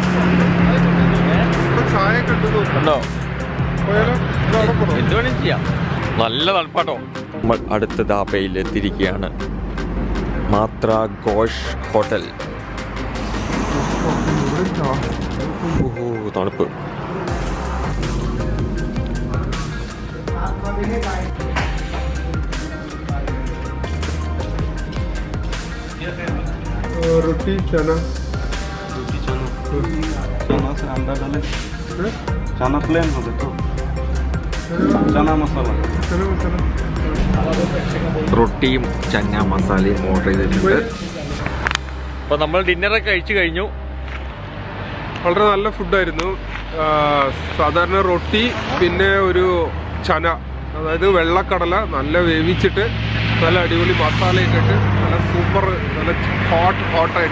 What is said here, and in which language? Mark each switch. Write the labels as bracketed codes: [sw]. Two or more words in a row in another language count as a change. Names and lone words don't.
[ml] ഉണ്ടോ? എന്തുവേണേലും ചെയ്യാം. നല്ല തണുപ്പാട്ടോ. നമ്മൾ അടുത്ത ധാബയിൽ എത്തിയിരിക്കുകയാണ്. മാത്ര ഘോഷ് ഹോട്ടൽ. തണുപ്പ്. [hi] रोटी चना से अंडा डाले, चना प्लेन हो तो चना मसाला, [ml] റൊട്ടിയും ചന്ന മസാലയും ഓർഡർ ചെയ്തിട്ടുണ്ട്. അപ്പോൾ നമ്മൾ ഡിന്നറൊക്കെ കഴിച്ചു കഴിഞ്ഞു. വളരെ നല്ല ഫുഡായിരുന്നു. സാധാരണ റൊട്ടി, പിന്നെ ഒരു ചന, അതായത് വെള്ളക്കടല നല്ല വേവിച്ചിട്ട് നല്ല അടിപൊളി മസാലയൊക്കെ ഇട്ട് നല്ല സൂപ്പർ, നല്ല ഹോട്ടായിട്ട്.